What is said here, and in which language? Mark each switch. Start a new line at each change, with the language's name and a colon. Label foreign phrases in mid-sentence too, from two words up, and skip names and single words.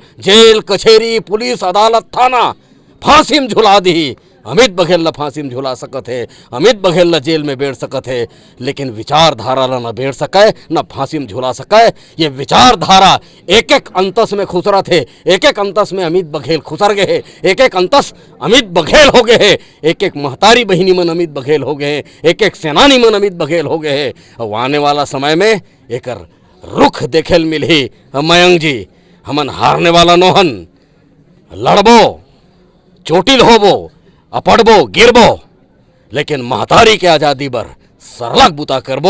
Chhattisgarhi: जेल, कचहरी, पुलिस, अदालत, थाना फांसी में झुला दी। अमित बघेल ला फांसी में झुला सकत है, अमित बघेल ला जेल में बैठ सकत है, लेकिन विचारधारा ला न बैठ सके, न फांसी में झुला सके। ये विचारधारा एक एक अंतस में खुसरा थे, एक एक अंतस में अमित बघेल खुसर गए हैं, एक एक अंतस अमित बघेल हो गए हैं, एक एक महतारी बहिनी मन अमित बघेल हो गए हैं, एक एक सेनानी मन अमित बघेल हो गए हैं। और आने वाला समय में एक रुख देखेल मिली। मयंक जी, हमन हारने वाला नोहन, लड़बो, चोटिल होबो, अपड़बो, गिरबो, लेकिन महतारी के आज़ादी पर सरलग बुता करबो।